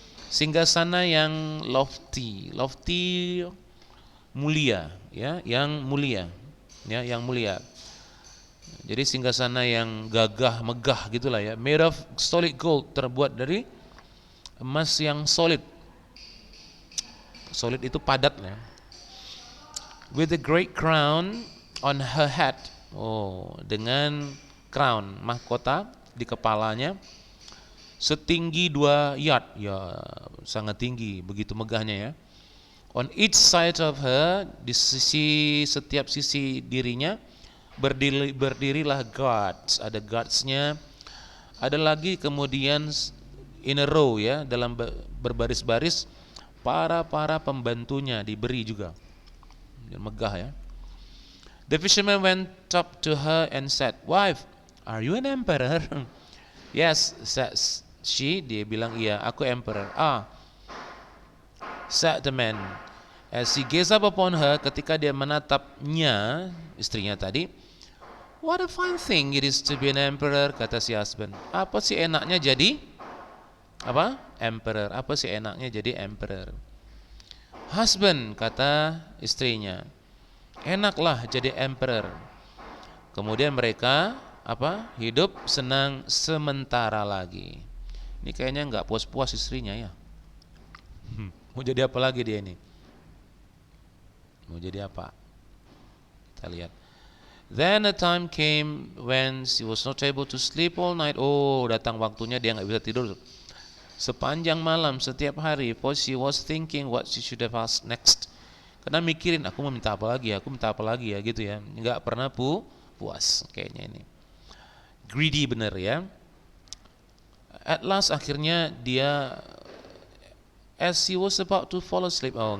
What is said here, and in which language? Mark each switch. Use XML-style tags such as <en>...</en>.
<id>Singgasana yang lofty mulia ya, yang mulia ya, yang mulia. Jadi singgasana yang gagah megah gitulah ya.</id> <en>Made of solid gold,</en> <id>terbuat dari emas yang solid. Solid itu padat ya.</id> <en>With a great crown on her head.</en> <id>Dengan crown, mahkota di kepalanya, setinggi 2 yard, ya sangat tinggi, begitu megahnya ya.</id> <en>On each side of her,</en> <id>di setiap sisi dirinya, berdirilah guards, ada guardsnya. Ada lagi kemudian</id> <en>in a row</en> <id>ya, dalam berbaris-baris, para pembantunya diberi juga. Megah ya.</id> <en>The fisherman went up to her and said, "Wife, are you an emperor?" Yes, said she.</en> <id>Dia bilang, iya, aku emperor.</id> <en>Said the man. As he gazed up upon her,</en> <id>ketika dia menatapnya, istrinya tadi,</id> <en>what a fine thing it is to be an emperor,</en> <id>kata si husband. Apa sih enaknya jadi apa? Emperor. Apa sih enaknya jadi emperor? Husband, kata istrinya, enaklah jadi emperor. Kemudian mereka apa? Hidup senang sementara lagi. Ini kayaknya nggak puas-puas istrinya ya. Mau jadi apa lagi dia ini? Mau jadi apa? Kita lihat.</id> <en>Then a time came when she was not able to sleep all night.</en> <id>Datang waktunya dia nggak bisa tidur sepanjang malam setiap hari.</id> <en>For she was thinking what she should have asked next.</en> <id>Karena mikirin, aku mau minta apa lagi ya gitu ya. Nggak pernah puas kayaknya ini. Greedy bener ya.</id> <en>At last</en> <id>akhirnya dia,</id> <en>as she was about to fall asleep.</en>